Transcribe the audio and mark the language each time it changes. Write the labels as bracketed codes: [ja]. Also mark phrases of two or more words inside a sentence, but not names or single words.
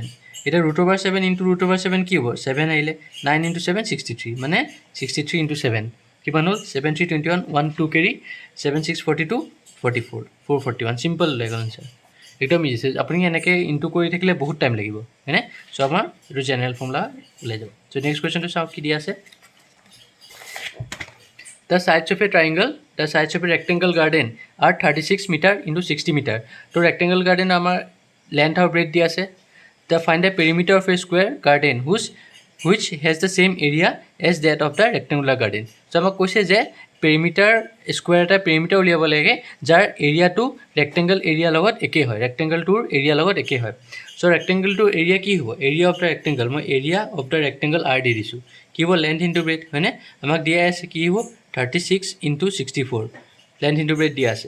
[as] এটা √7 ইনটু √7 কি হ'ব 7 আহিলে 9 ইনটু 7 63 মানে 63 ইনটু 7 কিমান হ'ল 7 3 21 1 2 কেৰি 7 6 42 44 441 সিম্পল হৈ গ'ল আনসাৰ। একদম ইজি, আপুনি এনেকৈ ইনটু কৰি থাকিলে বহুত টাইম লাগিব হয়নে। সো আমাৰ এইটো [en] general formula [as] ওলাই যাব। সো [en] next question [as] চাওক কি দিয়া আছে, [en] the sides of a triangle, the sides of a rectangle garden are 36 meter into 60 meter. [as] তো rectangle garden আমাৰ length আৰু breadth দিয়া আছে। [en] The find the perimeter of a square garden which has the same area as that of the rectangular garden. [as] So আমাক কৈছে যে [en] perimeter square [as] এটা পেৰিমিটাৰ উলিয়াব লাগে যাৰ এৰিয়াটো ৰেক্টেংগল এৰিয়াৰ লগত একেই হয়, ৰেক্টেংগলটোৰ এৰিয়াৰ লগত একেই হয়। চ' ৰেক্টেংগলটোৰ এৰিয়া কি হ'ব? [en] area of the rectangle, [as] মই [en] area of the rectangle [as] আৰ দি দিছোঁ। কি হ'ব? [en] length into breadth, [as] হয়নে? আমাক দিয়া আছে কি হ'ব? 36 × 64 [en] length into breadth [as] দিয়া আছে।